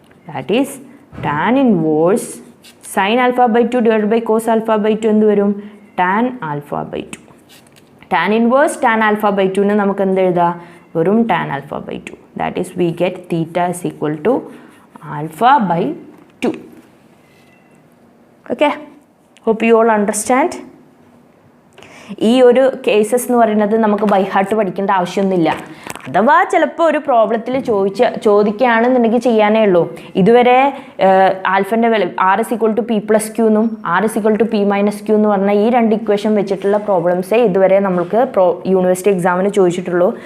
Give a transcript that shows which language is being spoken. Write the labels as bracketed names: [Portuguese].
[English] that is tan inverse sine alpha by 2 divide by cos alpha by 2 [Malayalam] എന്ത് വരും? [English] Tan alpha by 2. Tan inverse tan alpha by 2ന് [Malayalam] നമുക്ക് എന്ത് എഴുതാം? [English] വെറും tan alpha by 2. That is we get theta is equal to alpha by 2. Okay, hope you all understand. [Malayalam] ഈ ഒരു cases എന്ന് പറയുന്നത് നമുക്ക് ബൈ ഹാർട്ട് പഠിക്കേണ്ട ആവശ്യമൊന്നുമില്ല. അഥവാ ചിലപ്പോൾ ഒരു പ്രോബ്ലത്തിൽ ചോദിക്കുകയാണെന്നുണ്ടെങ്കിൽ ചെയ്യാനേ ഉള്ളൂ. ഇതുവരെ ആൽഫൻ്റെ വാല്യൂ R=P+Q എന്നും R=P-Q എന്ന് പറഞ്ഞാൽ ഈ 2 ഇക്വേഷൻ വെച്ചിട്ടുള്ള പ്രോബ്ലംസേ ഇതുവരെ നമ്മൾക്ക് യൂണിവേഴ്സിറ്റി എക്സാമിന് ചോദിച്ചിട്ടുള്ളൂ.